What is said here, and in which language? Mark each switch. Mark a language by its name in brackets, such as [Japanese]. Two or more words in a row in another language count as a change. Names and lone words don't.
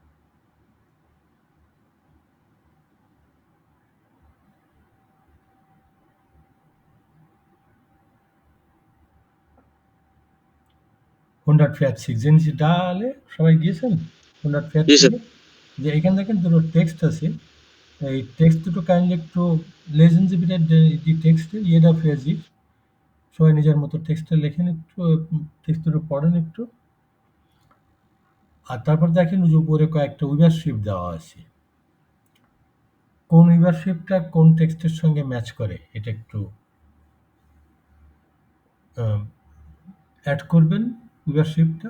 [Bangla] জিনিস ডালে সবাই গিয়েছেন? জি স্যার। 140 যে এখানে দেখেন দুটো টেক্সট আছে। এই টেক্সট দুটো কাইন্ডলি একটু [German] lesen Sie bitte die Texte, jeder für sich. [Bangla] সবাই নিজের মতো টেক্সটটা লেখেন একটু, টেক্সট দুটো পড়েন একটু। আর তারপর দেখেন যে উপরে কয়েকটা উইভারশিপ দেওয়া আছে। কোন উইভারশিপটা কোন টেক্সটের সঙ্গে ম্যাচ করে এটা একটু অ্যাড করবেন উইভারশিপটা।